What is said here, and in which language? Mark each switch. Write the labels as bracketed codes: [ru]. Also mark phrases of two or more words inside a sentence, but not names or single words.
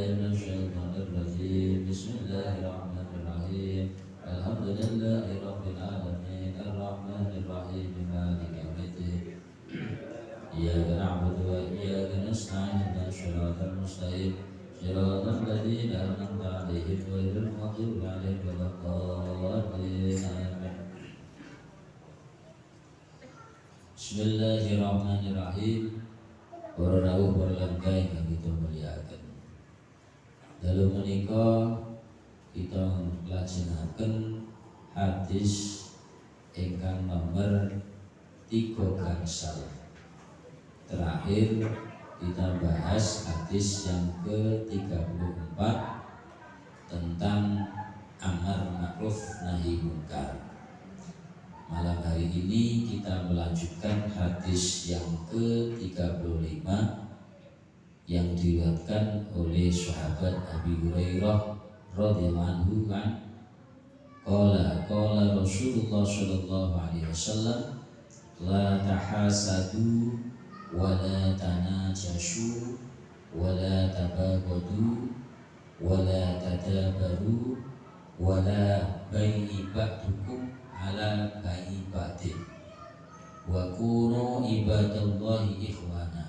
[ar] الشيطان الرجيم بسم الله الرحمن الرحيم الحمد لله رب العالمين الرحمن الرحيم مالك يوم الدين إياك نعبد وإياك نستعين اهدنا الصراط المستقيم صراط الذين أنعمت عليهم غير المغضوب عليهم ولا الضالين آمين. Bismillahirrahmanirrahim. [jv] Para rawuh para langkah ingkang kita mulyakaken. Dalu menika kita nglajengaken hadis ingkang nomor 3 gangsal. [id] Terakhir kita bahas hadis yang ke-34 tentang amar ma'ruf nahi munkar. Malam hari ini kita melanjutkan hadis yang ke-35 yang diriwayatkan oleh sahabat Abi Hurairah [ar] رضي الله عنه. قال رسول الله صلى الله عليه وسلم لا تحاسدوا ولا تناجشوا ولا تباغضوا ولا تدابروا ولا يبع بعضكم على بيع بعض وكونوا عباد الله إخوانا.